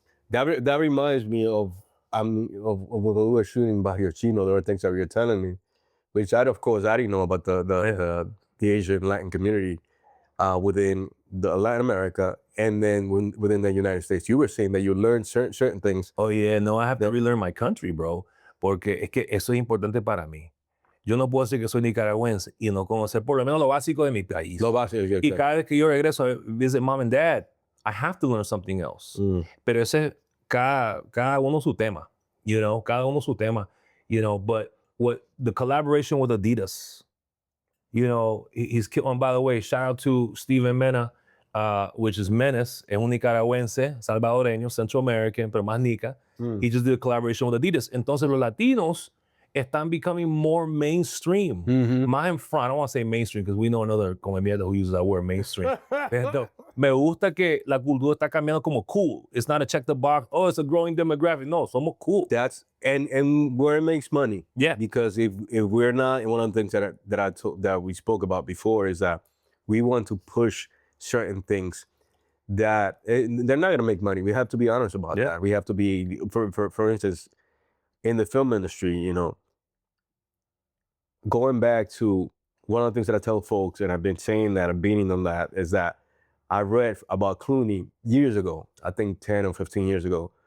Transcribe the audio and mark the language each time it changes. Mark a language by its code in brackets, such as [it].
[en] That reminds me of when we were shooting Barrio Chino. There were things that you were telling me, which I didn't know about the Asian Latin community within the Latin America, and then within the United States. You were saying that you learned certain things. Oh yeah, no, I have to relearn my country, bro, [es] porque es que eso es importante para mí. Yo no puedo decir que soy nicaragüense y no conocer por lo menos lo básico de mi país. Lo básico, y cada vez que yo regreso a [en] visit mom and dad, I have to learn something else. [es] Pero ese cada uno su tema, cada uno su tema, [en] but what the collaboration with Adidas, he's killed. By the way, shout out to Steven Mena, which is Menace, [es] es un nicaragüense, salvadoreño, [en] Central American, [es] pero más nica. [en] He just did a collaboration with Adidas. [es] Entonces los latinos están [en] becoming more mainstream. [es] Más en [en] front, I don't want to say mainstream because we know another [es] come mierda [en] who uses that word mainstream. [es] Me gusta que la cultura está cambiando como cool. [en] It's not a check the box, it's a growing demographic. [es] No, somos cool. [en] That's and where it makes money. Yeah. Because if we're not, and one of the things that we spoke about before is that we want to push certain things that they're not going to make money. We have to be honest about that. We have to be, for instance, in the film industry, going back to one of the things that I tell folks, and I've been saying that, I'm beating them that, is that I read about Clooney years ago, I think 10 or 15 years ago.